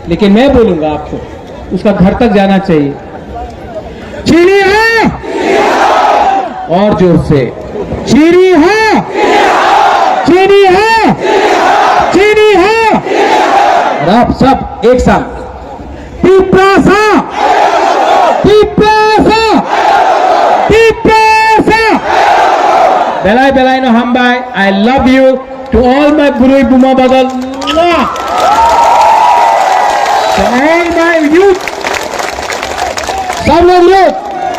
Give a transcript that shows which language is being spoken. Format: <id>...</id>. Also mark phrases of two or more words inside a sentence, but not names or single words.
<hi>लेकिन मैं बोलूंगा आपको, उसका घर तक जाना चाहिए।</hi> <trp>chini ha,</trp> <hi>और जोर से</hi> <trp>chini ha, chini ha, chini ha.</trp> <hi>और आप सब एक साथ तिपरासा, तिपरासा, तिपरासा।</hi> <trp>बेलाई no hambai.</trp> <en>I love you to all my</en> <trp>Burui Buma Badal.</trp> <en>To all my youth.</en> <hi>सब लोग</hi>